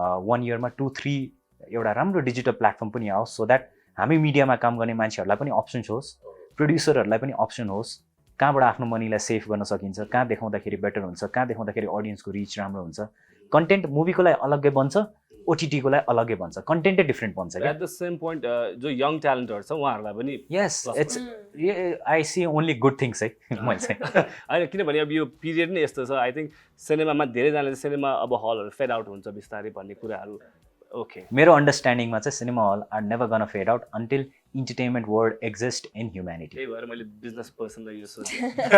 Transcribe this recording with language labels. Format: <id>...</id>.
<ne>1 इयरमा 2-3 एउटा राम्रो डिजिटल प्लेटफर्म पनि आओस् सो द्याट हामी मिडियामा काम गर्ने मान्छेहरूलाई पनि अप्सन होस् प्रड्युसरहरूलाई पनि अप्सन होस् कहाँबाट आफ्नो मनीलाई सेभ गर्न सकिन्छ कहाँ देखाउँदाखेरि बेटर हुन्छ कहाँ देखाउँदाखेरि अडियन्सको रिच राम्रो हुन्छ कन्टेन्ट मुभीको लागि अलग्गै बन्छ ओटिटीको लागि अलग्गै बन्छ कन्टेन्टै डिफ्रेन्ट बन्छ एट द सेम पोइन्ट जो यङ ट्यालेन्टहरू छ उहाँहरूलाई पनि</ne> <en>yes it's I see only good things है</en> <ne>मैले चाहिँ होइन किनभने अब यो पिरियड नै यस्तो छ आई थिङ्क सिनेमामा धेरैजनाले सिनेमा अब हलहरू फेड आउट हुन्छ बिस्तारै भन्ने कुराहरू ओके मेरो अन्डरस्ट्यान्डिङमा चाहिँ</ne> <en>cinema hall are never gonna fade out until entertainment world exist in humanity</en> <ne>त्यही भएर मैले बिजनेस पर्सनलाई यो सोचेँ</ne>